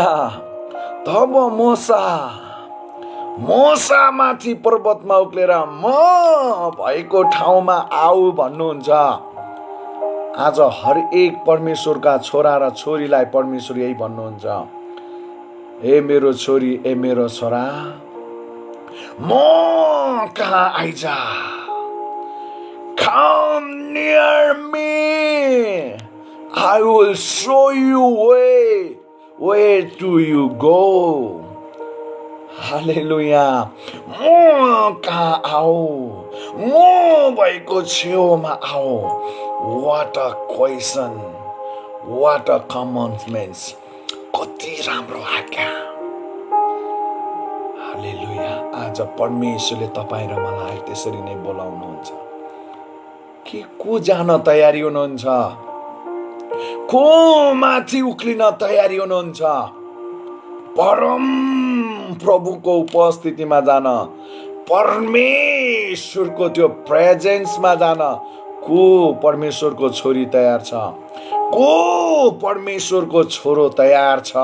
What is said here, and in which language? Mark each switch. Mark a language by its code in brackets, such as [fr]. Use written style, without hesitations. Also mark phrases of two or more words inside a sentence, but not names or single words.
[ne] तब मोसा माथि पर्वतमा उक्लेर म भएको ठाउँमा आऊ भन्नुहुन्छ। आज हरेक परमेश्वरका छोरा र छोरीलाई परमेश्वर यही भन्नुहुन्छ, ए मेरो छोरी, ए मेरो छोरा, म कहाँ आइजा। [en] Come near me, I will show you way, where do you go? [ne] हालेलुया। म कहाँ आऊ, म भएको छेउमा आऊ। [en] What a question, what a commandments, [ne] कति राम्रो आज्ञा। हालेलुया। आज परमेश्वरले तपाईँ र मलाई त्यसरी नै बोलाउनुहुन्छ कि को जान तयारी हुनुहुन्छ, को माथि उक्लिन तयारी हुनुहुन्छ, परम प्रभुको उपस्थितिमा जान, परमेश्वरको त्यो प्रेजेन्समा जान को परमेश्वरको छोरी तयार छ, को परमेश्वरको छोरो तयार छ।